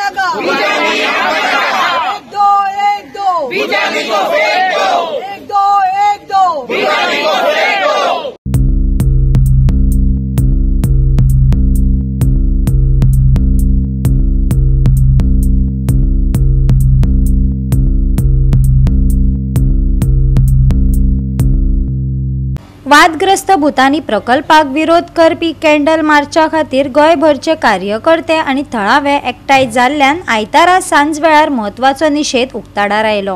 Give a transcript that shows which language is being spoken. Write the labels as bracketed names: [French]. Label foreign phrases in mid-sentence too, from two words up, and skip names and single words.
[Hindi] एक दो बीजेपी को फेंक दो, एक दो बीजेपी को फेंक दो। [Konkani] वादग्रस्त भुतानी प्रकल्पाक विरोध करपी कॅन्डल मार्चा खातीर गोंयभरचे कार्यकर्ते आनी थळावे एकठांय जाल्ल्यान आयतारा सांजवेळार म्हत्वाचो निशेध उक्ताडार आयलो।